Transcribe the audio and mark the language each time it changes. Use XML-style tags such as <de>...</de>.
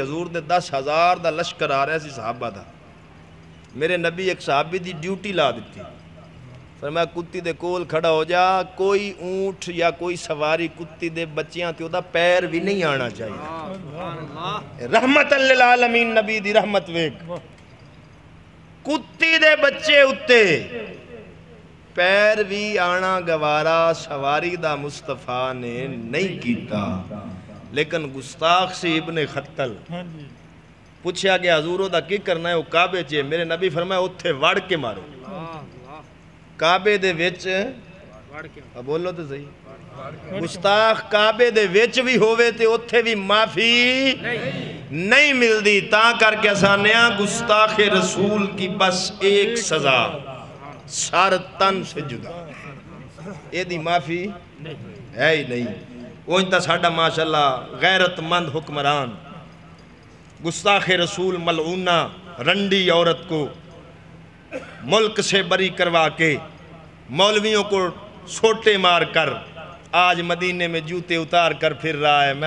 <pa>حضور دے 10,000 دا لشکر آ رہا سی صحابہ دا. میرے نبی ایک صحابی دی ڈیوٹی لا دیتی فرمایا کتی دے کول کھڑا ہو جا کوئی اونٹ یا کوئی سواری کتی دے بچیاں تے دا پیر بھی نہیں آنا چاہیے. رحمت للعالمین نبی دی رحمت ویک کتی دے بچے اتے پیر بھی آنا گوارا سواری دا مصطفیٰ نے نہیں کیتا. لیکن گستاخ سے ابن خطل پوچھا کہ حضوروں دا کی کرنا ہے وہ کعبے چے. میرے نبی فرمایا اتھے وڑ کے مارو. کعبے دے وچ بولو تو صحیح گستاخ کعبے دے وچ بھی ہوئے تے اتھے بھی معافی نہیں ملدی.</pa> <ur>تاں کر کے آسانیاں گستاخ رسول کی بس ایک سزا سر تن سے جدا. یہ دی معافی ہے ہی نہیں. وہ انتا ساڑھا ماشاءاللہ غیرت مند حکمران گستاخ رسول ملعونہ رنڈی عورت کو ملک سے بری کروا کے مولویوں کو سوٹے مار کر آج مدینے میں جوتے اتار کر پھر رہا ہے.</ur>